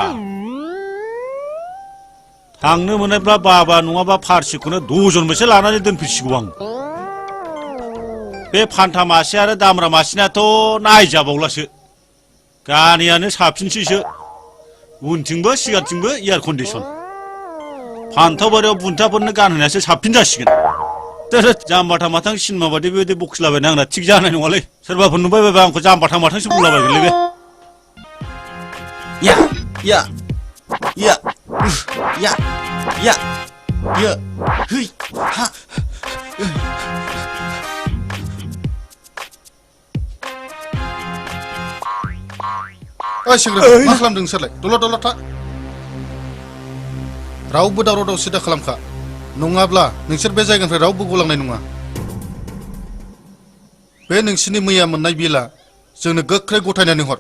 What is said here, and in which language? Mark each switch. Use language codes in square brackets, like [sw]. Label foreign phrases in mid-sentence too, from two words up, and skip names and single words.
[brx] थांनो मोननायब्ला बाबा नङाबा फारसिखौनो दजन मोनसे लानानै दोनफैसिगौ आं बे फान्था मासे आरो दामरा मासेनाथ' नायजाबावलासो गानियानो साबसिनसैसो उनथिंबो सिगांथिंबो [en] air condition [brx] फान्थाव बारियाव बुन्थाफोरनो गानहोनायासो साबसिन जासिगोन जाम्बाथा माथां सिनेमा बादि बेबायदि बखिलाबायना आंना थिग जानाय नङालै सोरबाफोर नुबाय बायबा आंखौ जाम्बाथा माथांसो बुंलाबायगोनलै बे या या या या या या है हा ओइ सेंग्रा मा खालामदों नोंसोरलाय दलद था रावबो दावराव दावसि दा खालामखा नङाब्ला नोंसोर बे जायगानिफ्राय रावबो गलांनाय नङा बे नोंसिनि मैया मोननाय बिला जोंनो गोख्रै गथायनानै हर